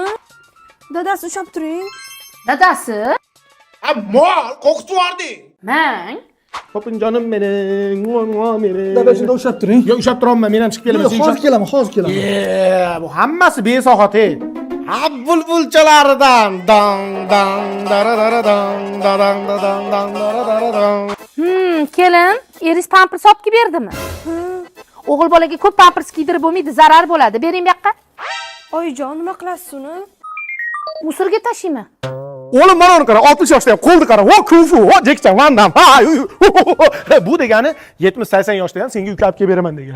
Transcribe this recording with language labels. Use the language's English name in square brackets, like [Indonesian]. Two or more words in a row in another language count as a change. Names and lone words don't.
[Uzbek] Dadasi, ushlab turing. Dadasi, Ha, mol, qo'rqitib yubording. men Popinjonim mening, mening. Dada, shunda ushlab turing. Yo, ushlab turolman, men ham chiqib kelaman. Hozir kelaman, hozir kelaman. Bu hammasi besohat ey. Ha, bulbulchalaridan dang dang dararara dang dang dang dang dararara dang. kelin, eringiz pampers olib kelib berdimi? O'g'il bolaga ko'p pampers kiydirib bo'lmaydi, zarar bo'ladi. Bering bu yoqqa. Oyijon, nima qilasiz uni? Musorga tashiyman. O'g'lim mana uni qara, 60 yoshda ham qo'lni qara. Vo, kung fu, vo, Jackie Chan, Van Damme. Ha, bu degani 70-80 yoshda ham senga uka olib kelib beraman degani.